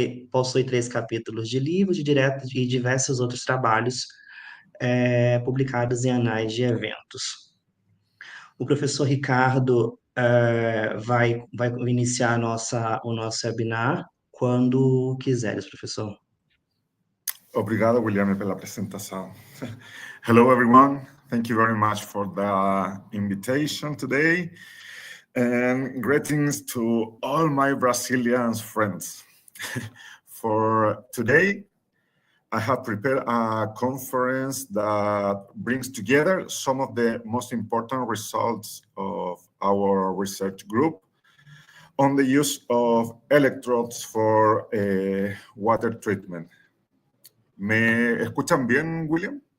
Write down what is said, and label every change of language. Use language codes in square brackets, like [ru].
[pt] Possui 3 capítulos de livros e diversos outros trabalhos publicados em anais de eventos. O professor Ricardo vai iniciar o nosso webinar quando quiseres, professor. Obrigado, Guilherme, pela apresentação. [en] Hello, everyone. Thank you very much for the invitation today. And greetings to all my Brazilian friends. For today, I have prepared a conference that brings together some of the most important results of our research group on the use of electrodes for water treatment. [es] ¿Me escuchan bien, William?